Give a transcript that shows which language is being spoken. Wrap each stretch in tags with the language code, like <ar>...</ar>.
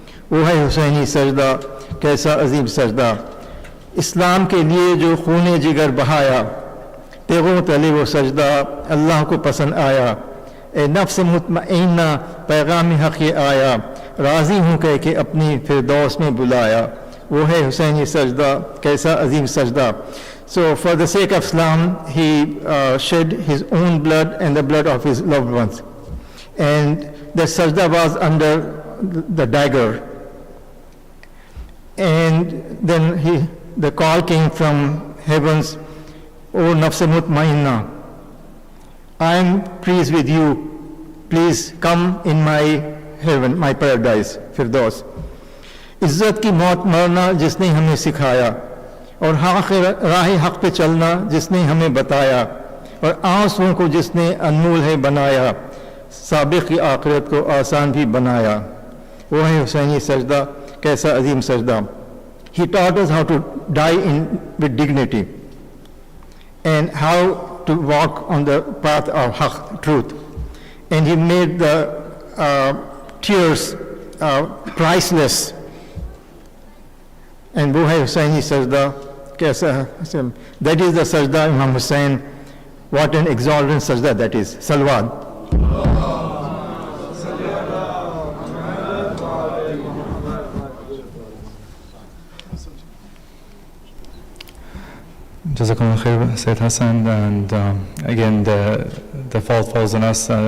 <hi>वो है हुसैनी सजदा, कैसा अजीम सजदा. इस्लाम के लिए जो खूने जिगर बहाया, तेगों तले वो सजदा अल्लाह को पसंद आया. ए नफ्स मुतमइन्ना पैगाम हक़ आया, राज़ी हूँ कह के अपनी फिरदौस में बुलाया. वो है हुसैनी सजदा, कैसा अजीम सजदा.</hi> <en>So for the sake of Islam, he shed his own blood and the blood of his loved ones. And the sajda was under the dagger. And then the call came from heavens, O nafs mutmainna, I am pleased with you, please come in my heaven, my paradise, Firdaus.</en> <hi>इज़्ज़त की मौत मरना जिसने हमें सिखाया, और राह हक़ पे चलना जिसने हमें बताया, और आंसुओं को जिसने अनमोल है बनाया, साबिक़ की आखिरत को आसान भी बनाया. वो है हुसैनी सजदा, कैसा अजीम सजदा.</hi> <en>He taught us how to die with dignity and how to walk on the path of haqq, truth. And he made the tears priceless.</en> <hi>And वो है हुसैनी सजदा, कैसा.</hi> <en>That is the sajda Imam Hussain. What an exalted sajda that is. Salawat. Jazakallah khair, Sayyid Hassan, and again the fault falls on us.</en>